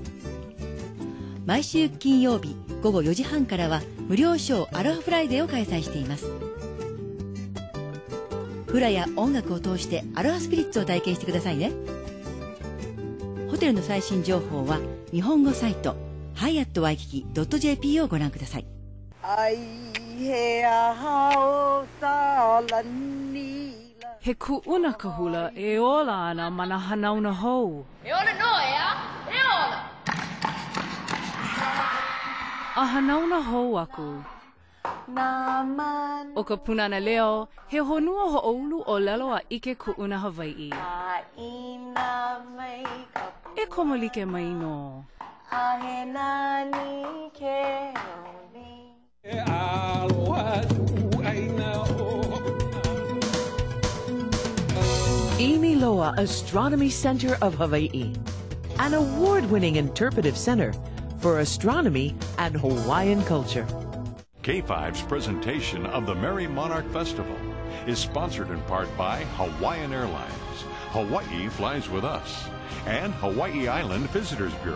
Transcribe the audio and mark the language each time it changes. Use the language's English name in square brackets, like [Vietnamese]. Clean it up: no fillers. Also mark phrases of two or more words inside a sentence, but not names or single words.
[Japanese] 毎週金曜日午後4時半からは無料ショーアロハフライデーを開催しています。フラや音楽を通してアロハスピリッツを体験してくださいね。ホテルの最新情報は日本語サイトハイアットワイキキ .jp をご覧ください。 [Hawaiian] He ku'una ka hula e ola ana mana hanauna hou. E ola no ea, e ola. A hanauna hou aku. O ka punana leo, he honua ho'oulu o lelo a ike ku'una Hawaii. E komo like mai no. [English] Imiloa Astronomy Center of Hawaii, an award-winning interpretive center for astronomy and Hawaiian culture. K5's presentation of the Merrie Monarch Festival is sponsored in part by Hawaiian Airlines, Hawaii Flies With Us, and Hawaii Island Visitors Bureau.